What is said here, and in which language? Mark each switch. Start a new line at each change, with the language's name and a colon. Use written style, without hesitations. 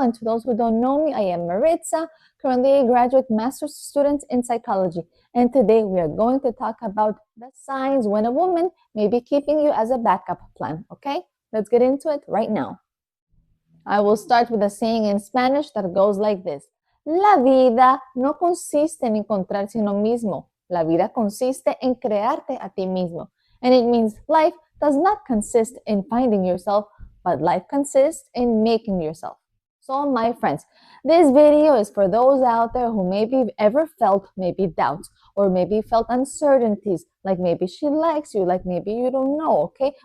English: And to those who don't know me, I am Maritza, currently a graduate master's student in psychology. And today we are going to talk about the signs when a woman may be keeping you as a backup plan. Okay, let's get into it right now. I will start with a saying in Spanish that goes like this.
Spanish: La vida no consiste en encontrarse uno mismo. La vida consiste en crearte a ti mismo.
English: And it means life does not consist in finding yourself, but life consists in making yourself. So my friends, this video is for those out there who maybe ever felt maybe doubts or maybe felt uncertainties, like maybe she likes you, like maybe you don't know, okay?